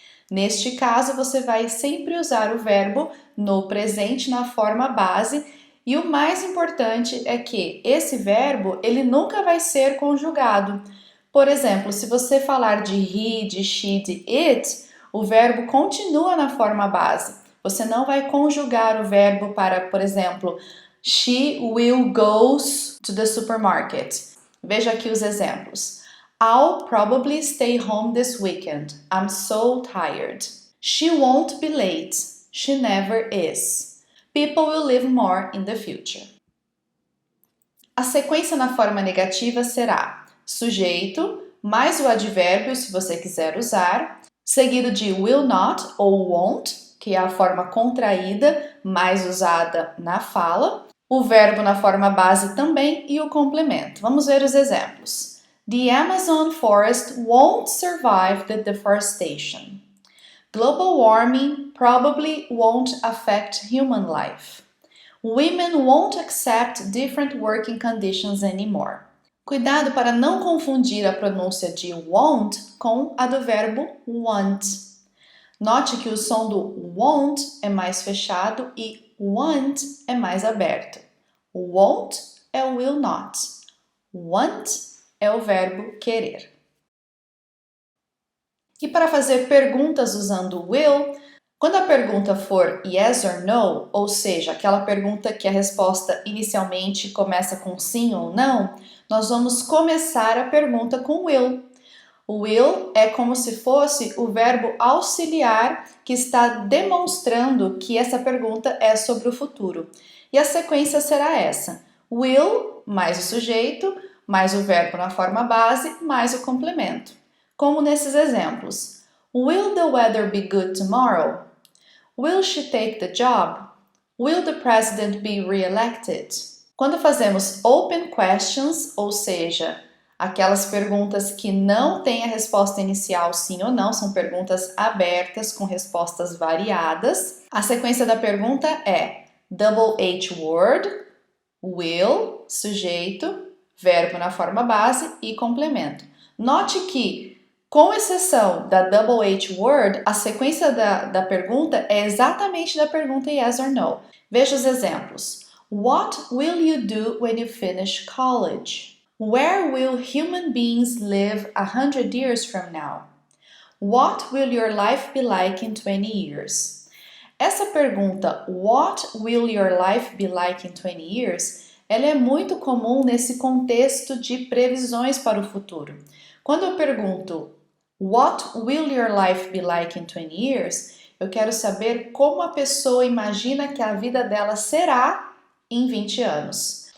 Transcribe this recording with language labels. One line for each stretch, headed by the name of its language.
Portuguese: Neste caso, você vai sempre usar o verbo no presente na forma base e o mais importante é que esse verbo ele nunca vai ser conjugado. Por exemplo, se você falar de he, de she, de it, o verbo continua na forma base. Você não vai conjugar o verbo para, por exemplo,
English: she will go to the supermarket.
Portuguese: Veja aqui os exemplos.
English: I'll probably stay home this weekend. I'm so tired. She won't be late. She never is. People will live more in the future.
Portuguese: A sequência na forma negativa será sujeito mais o advérbio, se você quiser usar, seguido de will not ou won't, que é a forma contraída mais usada na fala, o verbo na forma base também e o complemento. Vamos ver os exemplos.
English: The Amazon forest won't survive the deforestation. Global warming probably won't affect human life. Women won't accept different working conditions anymore.
Portuguese: Cuidado para não confundir a pronúncia de won't com a do verbo want. Note que o som do won't é mais fechado e want é mais aberto. Won't é o will not. Want é o verbo querer. E para fazer perguntas usando will, quando a pergunta for yes or no, ou seja, aquela pergunta que a resposta inicialmente começa com sim ou não, nós vamos começar a pergunta com will. O will é como se fosse o verbo auxiliar que está demonstrando que essa pergunta é sobre o futuro. E a sequência será essa: will mais o sujeito, mais o verbo na forma base, mais o complemento. Como nesses exemplos.
English: Will the weather be good tomorrow? Will she take the job? Will the president be re-elected?
Portuguese: Quando fazemos open questions, ou seja, aquelas perguntas que não têm a resposta inicial sim ou não, são perguntas abertas com respostas variadas, a sequência da pergunta é double H word, will, sujeito, verbo na forma base e complemento. Note que, com exceção da double H word, a sequência da pergunta é exatamente da pergunta yes or no. Veja os exemplos.
English: What will you do when you finish college? Where will human beings live 100 years from now? What will your life be like in 20 years?
Portuguese: Essa pergunta,
English: What will your life be like in 20 years?
Portuguese: Ela é muito comum nesse contexto de previsões para o futuro. Quando eu pergunto
English: What will your life be like in 20 years?
Portuguese: Eu quero saber como a pessoa imagina que a vida dela será em 20 anos.